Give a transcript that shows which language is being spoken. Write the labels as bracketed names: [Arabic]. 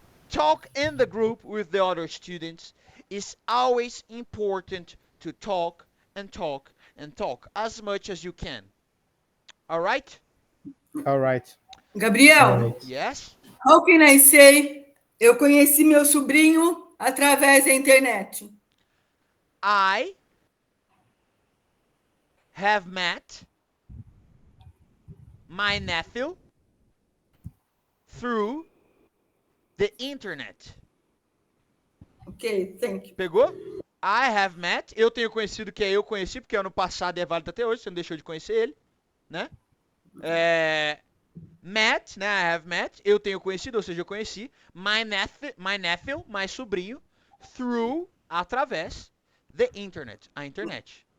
[English] Talk in the group with the other students. It's always important to talk and talk and talk as much as you can. All right? All right. Gabriel, Right. Yes. how can I say [Portuguese] eu conheci meu sobrinho através da internet? [English] I have met my nephew through the internet. Ok, thank you. [Portuguese] Pegou? [English] I have met. [Portuguese] Eu tenho conhecido que é eu conheci, porque ano passado é válido até hoje, você não deixou de conhecer ele, né? Met, né? [English] I have met. [Portuguese] Eu tenho conhecido, ou seja, eu conheci. [English] My nephew, my [Portuguese] sobrinho, [English] through, [Portuguese] através, [English] the internet, [Portuguese] a internet.